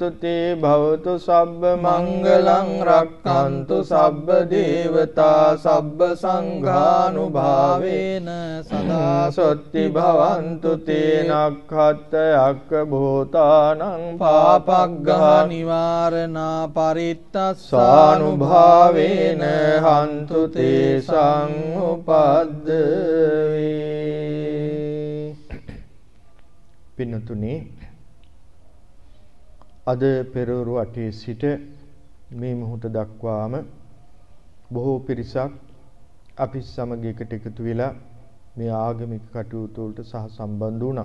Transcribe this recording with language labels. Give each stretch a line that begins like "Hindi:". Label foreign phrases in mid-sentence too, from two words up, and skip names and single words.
Pali: තේ භවතු සබ්බ මංගලං රක්ඛන්තු සබ්බ දේවතා සබ්බ සංඝානුභාවේන සදා සොත්ති භවන්තු තේ නක්ඛත්තයක්ඛ භූතානං පාපග්ගහ නිවාරණා පරිත්තස්සානුභාවේන හන්තු තේ සංඋපද්දවේ.
Sinhala: පින්නතුනි, අද පෙරවරු 8 සිට මේ මොහොත දක්වාම බොහෝ පිරිසක් අපි සමග එකට එකතු වෙලා මේ ආගමික කටයුතු වලට සහ සම්බන්ධ වුණා.